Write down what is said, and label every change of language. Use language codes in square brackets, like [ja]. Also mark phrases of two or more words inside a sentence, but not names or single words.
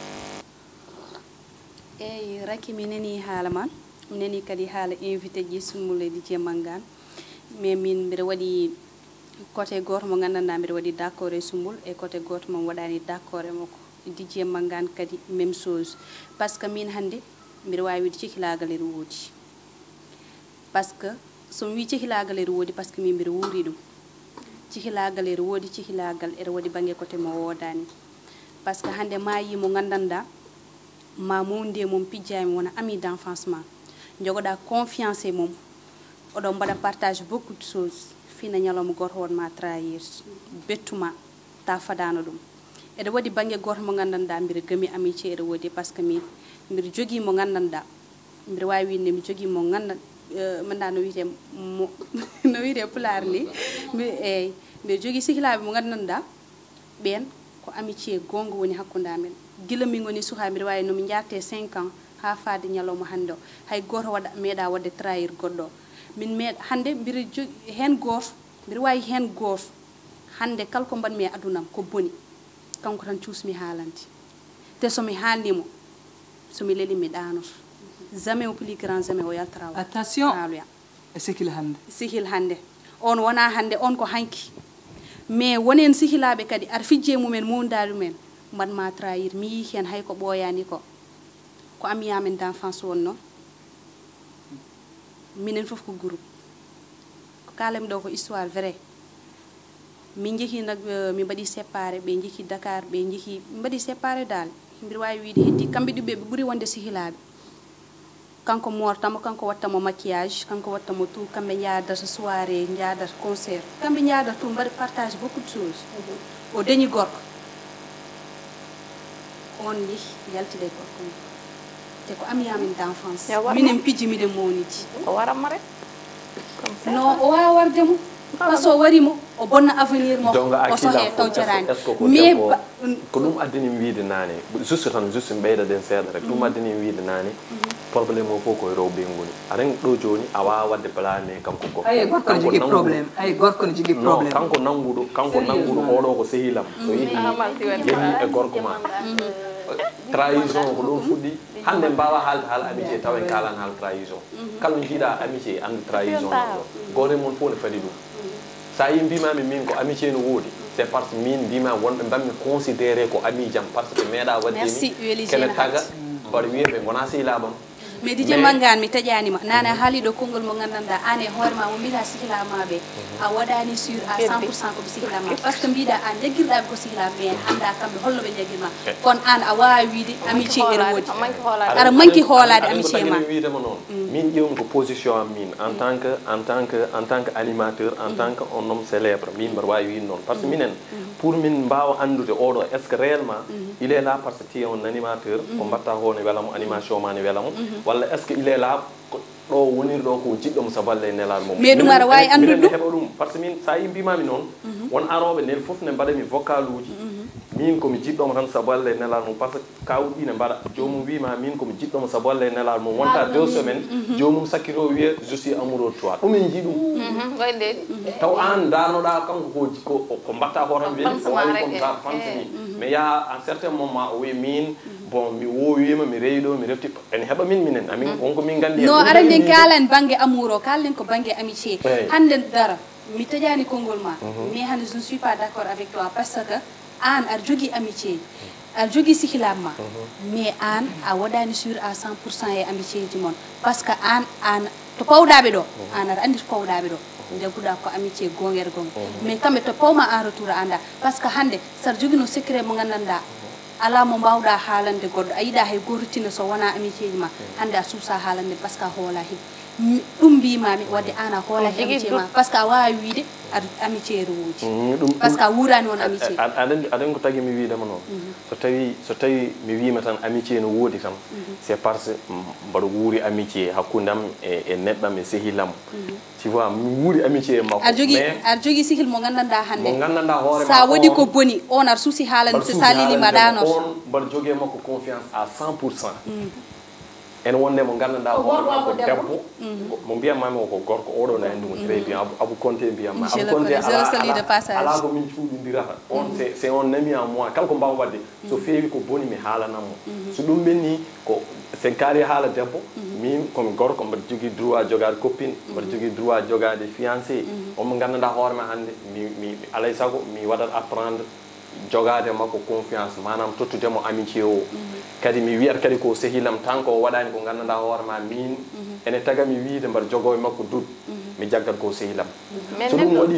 [ff] eyyi Raky mi nani haala man mi nani kadi haala invité ji Soumboulou Dj Mangane mais min mbiɗa waɗi côté goto mo gandanɗa mbiɗa waɗi d' accord e Soumboulou e côté goto mo waɗani d' accord e makko Dj Mangane kadi [fr] même chose par ce que [ff] min hande mbiɗa wawi wide cehilagal ere woodi par [fr] ce que [ff] somi wi cehilagal ere woodi [fr] par ce que [ff] min mbiɗa wuuri ɗum cehilagal ere woodi cehilagal ere waɗi banggue côté mo wodani [fr] par ce que [ff] hande ma yi mo gandanɗa ma mowndi mom pijjami wona [fr] ami d' enfance [ff] ma jogoɗa confiance e mom oɗon mbaɗa [fr] partage beaucoup de choses [ff] fina ñalawma goto wonma trahir bettuma ta fadano ɗum eɗe waɗi banggue goto mo gandanɗa mbiɗa gami amitié ere woodi par [fr] ce que [ff] min mbiɗa jogui mo gandanɗa mbiɗa wawi winde mi jogui mo ganda manda no wiyete no wiyete pulaar ni eyyi mbiɗa jogui sehilaɓe mo gandanɗa ɓen ko amitié gonga woni hakkude amen gila min woni suha mbiɗa wawi nomi jarte 5 ans ha faade ñalawma hande o hay goto waɗa meeɗa wadde trahir goɗɗo min meeɗa hande mbiɗa jogui hen goto mbiɗa wawi hen goto hande kala ko mbanmi e adunam ko boni kanko tan cuusmi haalande te somi haalnimo somi leeli mi ɗanoto [fr] jamais au plus grand jamais [ff] o yaltara attention e sehil hande sehil hande on wona hande on ko hanki mais wonen sehilaɓe kadi ar fijje mumen mondari men mbatma trahir mi yi hen hay ko ɓooyani ko amiyamen d' enfance wonno minen foof ko groupe ko kalami ɗo ko [fr] histoire vrai [ff] min jeehi nag mi mbaɗi séparé ɓe jeehi Dakar ɓe jeehi mbaɗi séparé dal mbiɗa wawi wiide heddi kamɓe ɗiɓɓe ɓe ɓuuri wonde sehilaɓe kanko mortamo kanko wattamo maquillage kanko wattamo tout kamɓe jaadata soirée jaadata concert kamɓe jaadata tout mbaɗi [fr] partage beaucoup de choses [ff] o dañi gorko on yeehi yaltide gorko mum te ko amiyamin d' enfance minen pijji miɗen mowniji o waranmo rek non o wawa wardemo [fr] par ce que [ff] o warimo o bonna avenir mo o sohe taw jarani mais ko ɗum addini wiide nane juste tan juste ɓeyda den seeɗa rek ɗum addini wiide nane probléme o fof koye rewɓe ngoni aren ɗo joni a wawa wadde plané kanko gorko ne jogui probléme ay gorko ne jogui probléme kanko nanguɗo oɗo ko sehilam so yiɗi yehi e gorko ma trahison ko ɗon fuɗɗi hande mbawa haalde haala amitié taw en kalan haala trahison kala no jiiɗa amitié andi trahison ɗo gore mon fof ne fadi ɗum sa yi mbimami min ko amitié no woodi [fr] c'est parce que [ff] min mbima wonɓe mbammi considéré ko ami jam [fr] par ce que [ff] meeɗa waddemi kene taga mbaɗa wiya ɓe gona sehilaɓam mais DJ Mangane mi taƴanima nana haaliɗo konngol mo gandanɗa an e hoorema mo mbiɗa sihilamaɓe a waɗani [fr] sur à 100% [ff] koɓe sihilama [fr] par ce que [ff] mbiɗa an jagguirɗaɓe ko sihilama mais hannda kamɓe holnoɓe jagguirma kono an a wawi wiide amitié ene woodi aɗa manqui hoolade amitié ma wiidema noon min ƴewmi ko position am min [fr] en tant que animateur en tant que un homme célèbre [ff] min mbaɗa wawi wiide noon [fr] par ce que [ff] minen pour min mbawa andude oɗo [fr] est ce que réellement il est là parce que tu es un animateur [ff] ko mbatta ko ne welamo animation ma ne welamo walla [fr] est ce que il est là [ff] ɗo wonirɗo ko jiɗɗomo saballe e nelal mum mais ɗum aɗa wawi andude ɗum heɓa ɗum [fr] par ce que [ff] min sa yi mbimami noon won aroɓe nden foof ne mbaɗami vocal uji min komi jiɗɗomo tan saballe e nelal mum [fr] par ce que [ff] kawɗi ne mbaɗa jomum wima min komi jiɗɗomo saballe e nelal mum wonta 2 semaines jomum sakkito wiye [fr] je suis amoureux de toi [ff] ɗum en jii ɗum taw an danoɗa kanko ko mbatta ko tan weeli o wawi [fr] comme ça [ff] fansini [fr] mais ya à un certain moment [ff] o wi min bon mi woowima mi reyiɗo mi refti ene heɓa min minen amin wonko min gandi non aɗa nden kalan banggue amour o kalden ko banggue amitié hande dara mi taƴani konngol ma mais hande [fr] je ne suis pas d' accord avec toi parce que [ff] an aɗa jogui amitié aɗa jogui sihilab ma mais an a waɗani [fr] sur à 100% [ff] e amitié ji moon [fr] par ce que [ff] an to pawɗaɓe ɗo an aɗa andi to pawɗaɓe ɗo jagguɗa ko amitié gonguere gonga mais kamɓe to pawma [fr] en retour [ff] a anda [fr] par ce que [ff] hande saɗa joguino secret mo gandanɗa ala mo mbawɗa haalande goɗɗo a yiiɗa hay gortina so wona amitié ji ma hande a suusa haalande [fr] par ce que [ff] a hoola hin ɗum mbimami wadde an a hoola amitié ma [fr] par ce que [ff] a wawi wiide aɗa amitié rewoji [fr] par ce que [ff] a wurani on amitié aɗen ko tagui mi wiidema noon so tawi mi wima tan amitié no woodi tan [fr] c'est parce que [ff] mbaɗa wuuri amitié hakkudam e neɗɗam e sehilam [fr] tu vois [ff] mi wuuri amitié e makko aɗa jogui sihil mo gandanɗa hande mo gandanɗa hoore sa waɗi ko boni on aɗa suusi haalande so sa lelima ɗanoto on mbaɗa jogui makko [fr] confiance à 100%. [ff] ene wonde mo gandanɗa hoore makko debbo mo mbiyatmami o ko gorko oɗo ne andi mo [fr] très bien [ff] Abou Konté mbiyatma Abou Konté ala ko min cuuɗodirata on [fr] c'est un ami en moi [ff] kala ko mbawa wadde so feewi ko boni mi haalanammo so ɗum ɓenni ko sen kaari haala debbo min komi gorko mbaɗa jogui droit jogade copine mbaɗa jogui droit jogade fiancé omo gandanɗa hoorema hande mi alay saago mi waɗat apprendre jogade makko confiance manam tottudemo amitié o kadi mi wiyat kadi ko sehilam tan ko waɗani ko gandanɗa hoorema min ene tagami wiide mbaɗa jogo e makko dut mi jaggat ko sehilam so ɗum waɗi